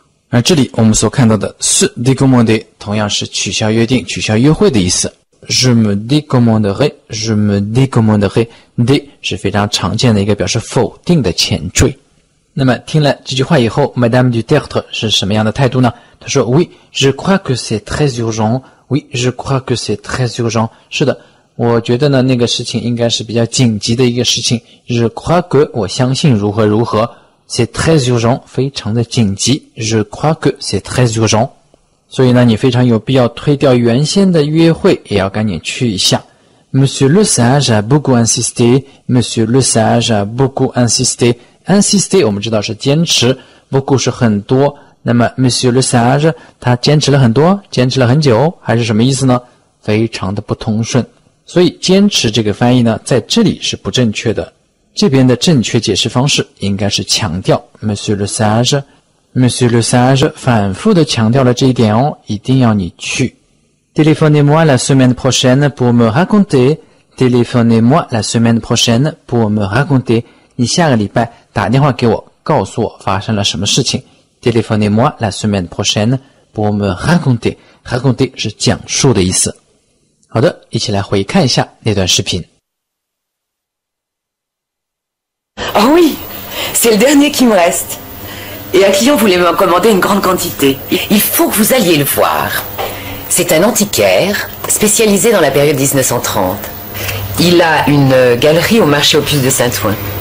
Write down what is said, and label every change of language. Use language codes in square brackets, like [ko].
[zh] 而这里我们所看到的 se décommander 同样是取消约定、取消约会的意思。 [fr] Je me décommanderai, je me décommanderai. [zh] D 是非常常见的一个表示否定的前缀。那么听了这句话以后 Madame du Tertre 是什么样的态度呢？她说 [fr] Oui, je crois que c'est très urgent. Oui, je crois que c'est très urgent. [zh] 是的，我觉得呢那个事情应该是比较紧急的一个事情。 [fr] Je crois que [zh] 我相信如何如何。 [fr] C'est très urgent [zh] 非常的紧急。 [fr] Je crois que c'est très urgent. [zh] 所以呢你非常有必要推掉原先的约会，也要赶紧去一下。 [fr] Monsieur Le Sage a beaucoup insisté. Monsieur Le Sage a beaucoup insisté. [zh] Insister 我们知道是坚持 beaucoup 是很多，那么 Monsieur Le Sage 他坚持了很多，坚持了很久，还是什么意思呢？非常的不通顺，所以坚持这个翻译呢在这里是不正确的，这边的正确解释方式应该是强调 Monsieur Le Sage Monsieur Le Sage 反复的强调了这一点哦，一定要你去。 [fr] Téléphonez-moi la semaine prochaine pour me raconter. Téléphonez-moi la semaine prochaine pour me raconter. [zh] 你下个礼拜打电话给我，告诉我发生了什么事情。 [fr] Téléphonez-moi la semaine prochaine pour me raconter. [zh] Raconter 是讲述的意思。好的，一起来回看一下那段视频。 [fr] Oh oui, c'est le dernier qui me reste. Et un client voulait m'en commander une grande quantité. Il faut que vous alliez le voir. C'est un antiquaire spécialisé dans la période 1930. Il a une galerie au marché aux puces de Saint-Ouen.